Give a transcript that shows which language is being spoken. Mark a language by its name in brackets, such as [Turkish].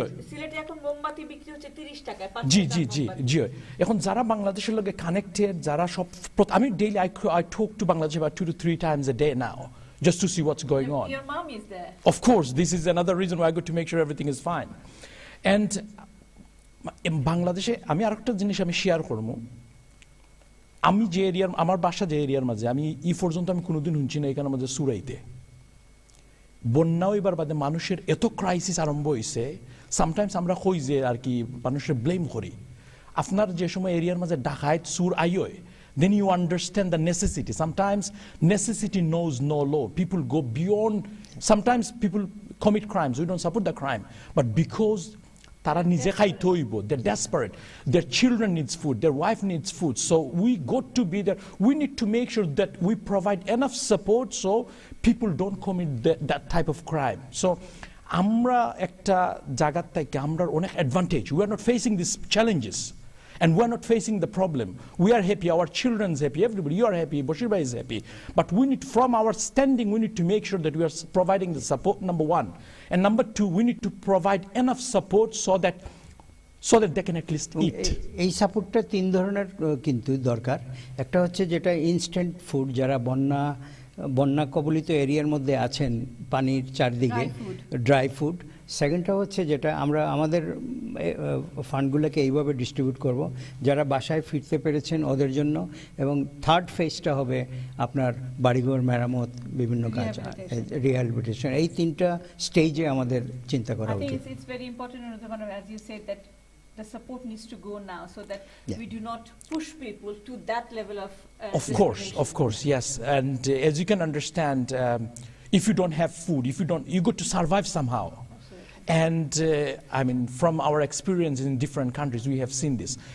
[Bangla] সিলেটে এখন মোমবাতি বিক্রি হচ্ছে 30 টাকায়, জি এখন যারা বাংলাদেশের লগে কানেক্টেড, যারা সব আমি daily [English] I talk to Bangladesh about 2 to 3 times a day now, just to see what's going on. Your mom is there. Of course, this is another reason why I go to make sure everything is fine. And [Bangla] বাংলাদেশে আমি আরেকটা জিনিস আমি share করব। আমি যে এরিয়ার, আমার বাসা যে এরিয়ার মাঝে, আমি পর্যন্ত আমি কোনোদিন শুনছি না এখানে মাঝে সুরাইতে বন্যা হইবার বাদে মানুষের এত ক্রাইসিস আরম্ভ হয়েছে। সামটাইমস আমরা কই যে আর কি মানুষের ব্লেম করি। আপনার যে সময় এরিয়ার মাঝে ডাকাত সুর আইয়, [English] then you understand the necessity. Sometimes necessity knows no law. People go beyond. Sometimes people commit crimes. We don't support the crime, but because [Bangla] তারা নিজে খাইতে হইব, [English] they're desperate, their children needs food, their wife needs food, so we got to be there. We need to make sure that we provide enough support so people don't commit that type of crime. So [Bangla] আমরা একটা জায়গা থেকে আমরা অনেক advantage. [English] We are not facing these challenges and we are not facing the problem. We are happy, our children's happy, everybody, you are happy, Bashir Bhai is happy, but we need, from our standing, we need to make sure that we are providing the support, number one. And number two, we need to provide enough support so that they can at least eat. [Bangla] এই সাপোর্টটা তিন ধরনের কিন্তু দরকার। একটা হচ্ছে যেটা instant food, যারা বন্যা কবলিত এরিয়ার মধ্যে আছেন, পানির চারদিকে ড্রাই ফুড। সেকেন্ডটা হচ্ছে যেটা আমরা আমাদের ফান্ডগুলোকে এইভাবে ডিস্ট্রিবিউট করব যারা বাসায় ফিরতে পেরেছেন ওদের জন্য, এবং থার্ড ফেজটা হবে আপনার বাড়িঘর মেরামত, বিভিন্ন কাজ, রিহ্যাবিলিটেশন। এই তিনটা স্টেজে আমাদের চিন্তা করা উচিত। [English] It's very important, as you said, that the support needs to go now so that we do not push people to that level of Of course, yes. And as you can understand, if you don't have food, you got to survive somehow. And I mean, from our experience in different countries, we have seen this.